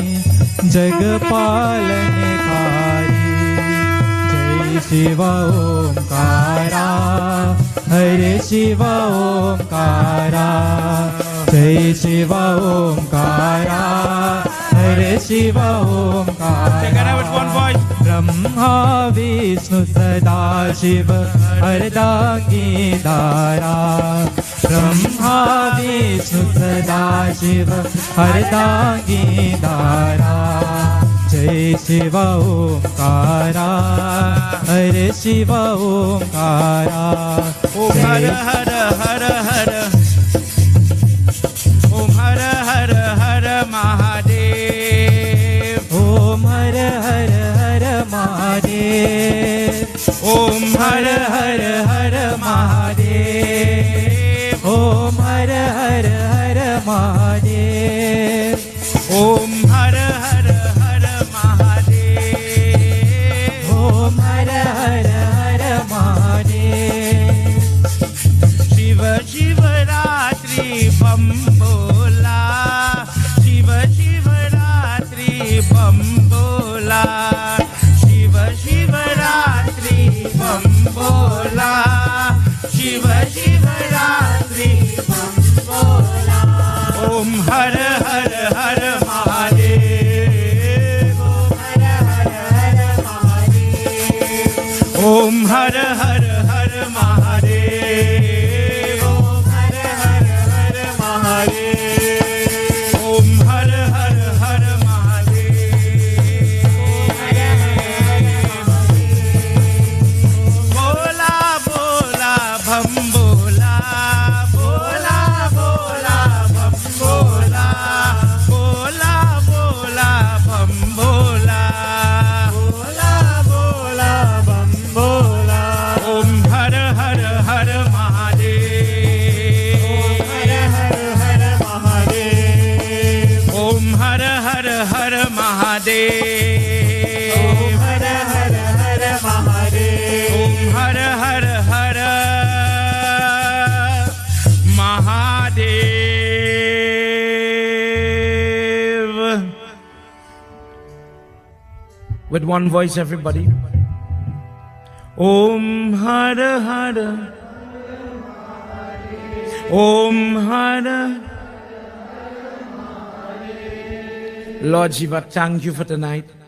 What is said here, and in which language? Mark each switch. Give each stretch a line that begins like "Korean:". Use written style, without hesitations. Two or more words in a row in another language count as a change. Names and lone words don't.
Hindi: जगपालनकारी जय शिव ओंकारा हरे शिव ओंकारा जय शिव ओंकारा हरे शिव ओंकारा ब्रह्मा विष्णु सदा शिव हरदागी धारा ब्रह्मा विष्णु सदा शिव हरदागी धारा जय जय शिव ओंकारा हरे शिव ओंकारा ओम हर हर हर हर ओम हर हर हर महादेव ओम हर हर हर महादेव ओम हर हर हर महादेव ओम हर हर हर महादेव ओम हर हर हर महादेव ओम हर हर हर महादेव शिव शिवरात्रि बम बोला शिव शिवरात्रि बम बोला शिव शिवरात्रि बम बोला शिव शिवरात्रि बम बोला ओम हर हर हर महादेव ओम हर हर हर महादेव ओम हर हर हर महादेव ओम हर हर हर महादेव बोला बोला भम बोला बोला बोला भम बोला बोला बोला भम बोला बोला बोला भम बोला ओम हर हर हर महादेव ओम हर हर हर महादेव ओम हर हर हर महादेव ओम हर हर हर
English: महादेव with one voice everybody
Hindi: ओम हर हर ओम हर
English: Lord Shiva, thank you for tonight.